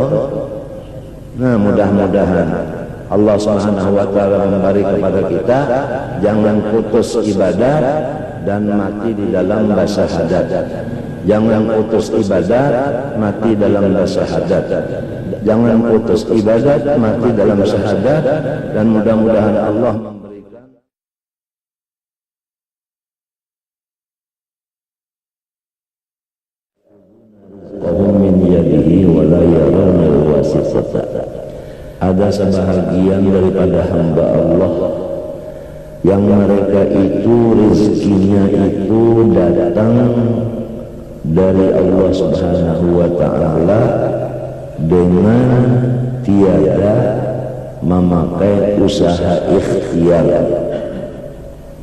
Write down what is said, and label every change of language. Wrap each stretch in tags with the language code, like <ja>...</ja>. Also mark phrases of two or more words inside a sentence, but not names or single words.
<id>Nah mudah-mudahan Allah</id> <ar>Subhanahu wa taala</ar> <id>memberi kepada kita jangan putus ibadah dan mati di dalam syahadat. Jangan putus ibadat mati dalam syahadat. Jangan putus ibadat mati dalam syahadat, dan mudah-mudahan Allah memberikan</id> <ar>min yadihi wa la yarawna al-wasifata.</ar> <id>Ada sebahagian daripada hamba Allah yang mereka itu rezekinya itu datang dari Allah Subhanahu wa ta'ala dengan tiada memakai usaha ikhtiar.</id>